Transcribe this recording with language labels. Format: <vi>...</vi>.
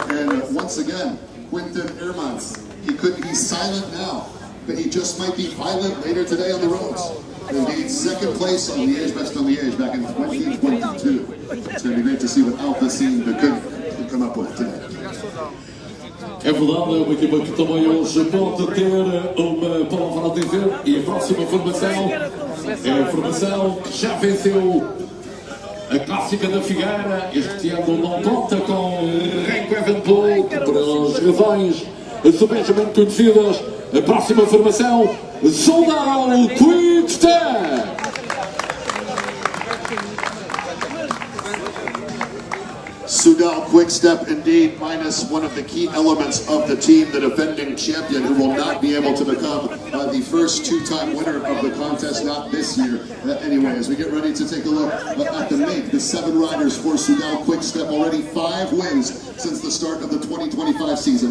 <en>And once again, Quinten Hermans. He's silent now, but he just might be violent later today on the roads. Indeed, second place on Liège-Bastogne-Liège back in 2022. It's going to be great to see what Alpecin could come up with today.</en> <pt>É verdade, é uma equipa que também hoje pode ter uma palavra a dizer, e a próxima formação é a formação que já venceu a clássica da Figueira. Este ano não conta com Remco Evenepoel para as razões subejamente conhecidas. A próxima formação, Soldado Quick-Step.</pt> <en>Soudal Quick-Step, indeed, minus one of the key elements of the team, the defending champion, who will not be able to become the first two-time winner of the contest, not this year. Anyway, as we get ready to take a look at the make, the 7 riders for Soudal Quick-Step, already 5 wins since the start of the 2025 season.</en>